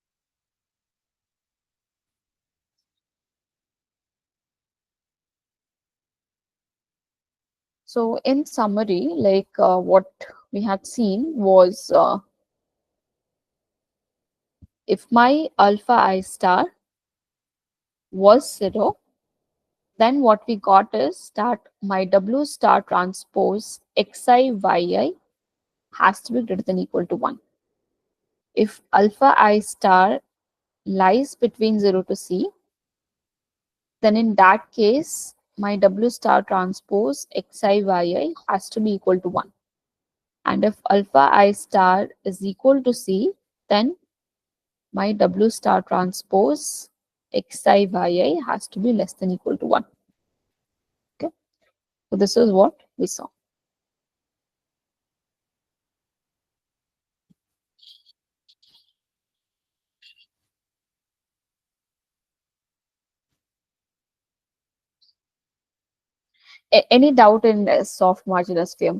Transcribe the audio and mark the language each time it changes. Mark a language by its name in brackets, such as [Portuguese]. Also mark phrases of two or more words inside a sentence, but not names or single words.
[English] So, in summary, like what we had seen was if my alpha I star was 0, then what we got is that my W star transpose xi yi has to be greater than equal to 1. If alpha I star lies between 0 to C, then in that case, my W star transpose xi yi has to be equal to 1. And if alpha I star is equal to C, then my W star transpose xi yi has to be less than equal to 1. Okay, so this is what we saw. Any doubt in soft marginal sphere?